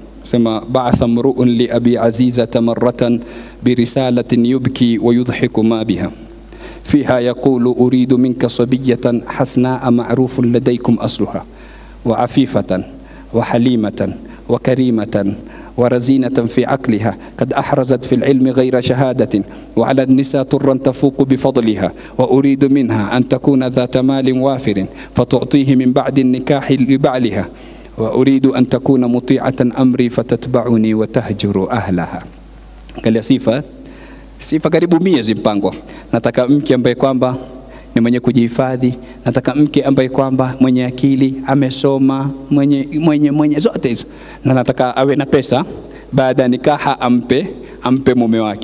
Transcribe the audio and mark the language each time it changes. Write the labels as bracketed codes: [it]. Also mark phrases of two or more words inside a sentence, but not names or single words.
[ar] sema بعث امرؤ لأبي عزيزة مرة برسالة يبكي ويضحك ما بها فيها يقول أريد منك صبية حسناء معروف لديكم أصلها وعفيفة وحليمة وكريمة ورزينة في عقلها قد أحرزت في العلم غير شهادة وعلى النساء طرا تفوق بفضلها وأريد منها أن تكون ذات مال وافر فتعطيه من بعد النكاح لبعلها وأريد أن تكون مطيعة أمري فتتبعني وتهجر أهلها. [sw] قال sifa karibu 100 zimpangwa. Nataka mke ambaye kwamba ni mwenye kujihifadhi, nataka mke ambaye kwamba mwenye akili, amesoma, mwenye zote hizo, na nataka awe na pesa, baada ya nikaha ampe mume wake.